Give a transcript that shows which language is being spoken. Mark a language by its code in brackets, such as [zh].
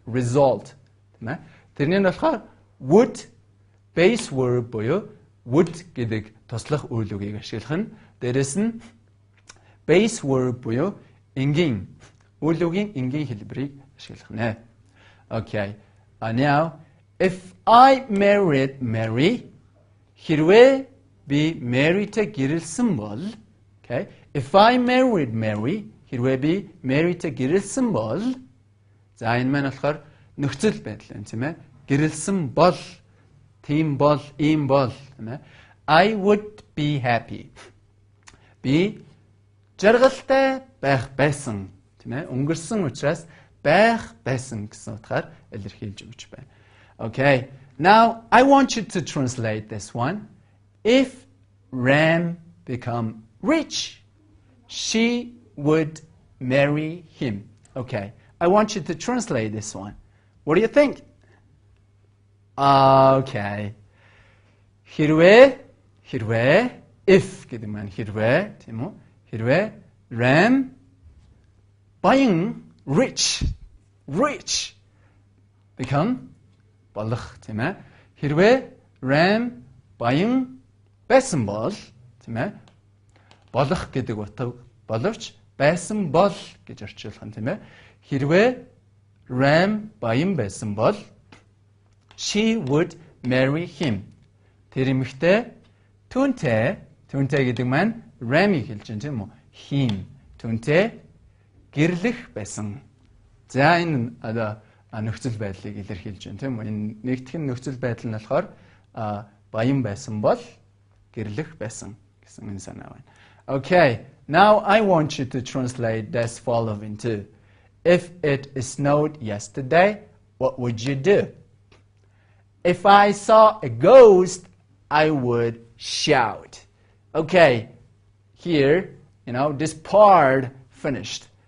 [mn] Result, тийм ээ. Тэрний нь болохоор [en] would base verb [mn] буюу would гэдэг туслах үйл үгийг ашиглах нь. Дээрэс нь base verb буюу энгийн үйл үгийн энгийн хэлбэрийг ашиглах нэ. [en] Okay. Now if I married Mary, [mn] хэрвээ би Maryтэй гэрэлсэн бол, [en] okay? If I married Mary, [mn] хэрвээ би Maryтэй гэрэлсэн бол, за энэ маань болохоор нөхцөл байдал юм тийм ээ. Гэрэлсэн бол, тийм бол, ийм бол, тийм ээ. [en] I would be happy. [mn] Би жаргалтай байх байсан, тийм ээ. Өнгөрсөн учраас байх байсан гэсэн утгаар илэрхийлж өгч байна. [en] Okay, now I want you to translate this one. If Ram become rich, she would marry him. Okay, I want you to translate this one. What do you think? Okay. [mn] хэрвээ if гэдэг маань хэрвээ тийм үү? хэрвээ Ram [en] buying rich become [mn] болох тийм ээ. хэрвээ Ram баян байсан бол тийм ээ. болох гэдэг утга боловч байсан бол гэж орчуулах нь тийм ээ. хэрвээ Ram баян байсан бол [en] she would marry him. [mn] Тэр эмэгтэй түүнтэй гэдэг маань Ram-ийг хэлж байна тийм үү? Him түүнтэй гэрлэх байсан. За энэ нөхцөл байдлыг илэрхийлж байна тийм үү? Энэ нэгтгэн нөхцөл байдал нь болохоор баян байсан бол гэрлэх байсан гэсэн энэ санаа байна. [en] Okay, now I want you to translate this following too. If it snowed yesterday, what would you do? If I saw a ghost, I would shout. Okay, here, this part finished.